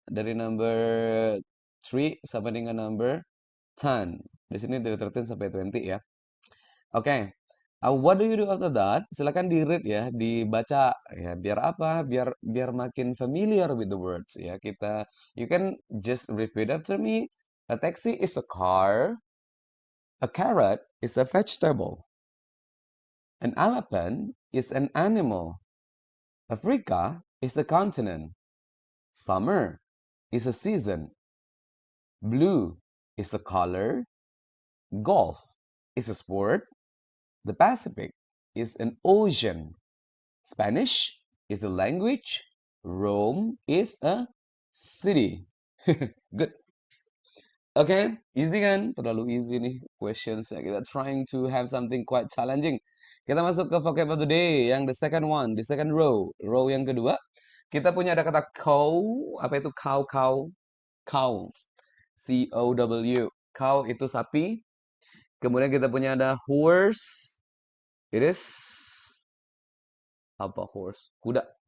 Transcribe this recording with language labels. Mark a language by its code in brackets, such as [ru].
[id] Dari number 3 sampai dengan number 10. Di sini dari 13 sampai 20 ya. Oke. [en] What do you do after that? [id] Silakan di-read ya, dibaca ya. Biar apa? Biar biar makin [en] familiar with the words ya. You can just repeat after me. A taxi is a car. A carrot is a vegetable. An elephant is an animal. Africa is a continent. Summer is a season. Blue is a color. Golf is a sport. The Pacific is an ocean. Spanish is a language. Rome is a city. Good. [id] Okay, easy kan? Terlalu easy nih questions ya. Kita [en] trying to have something quite challenging. [id] Kita masuk ke [en] vocab of the day [id] yang [en] the second one, the second row. [id] Row yang kedua, kita punya ada kata cow. Apa itu cow? Cow. Cow. C-O-W. Cow itu sapi. Kemudian kita punya ada horse. [en] It is [id] apa horse? Kuda.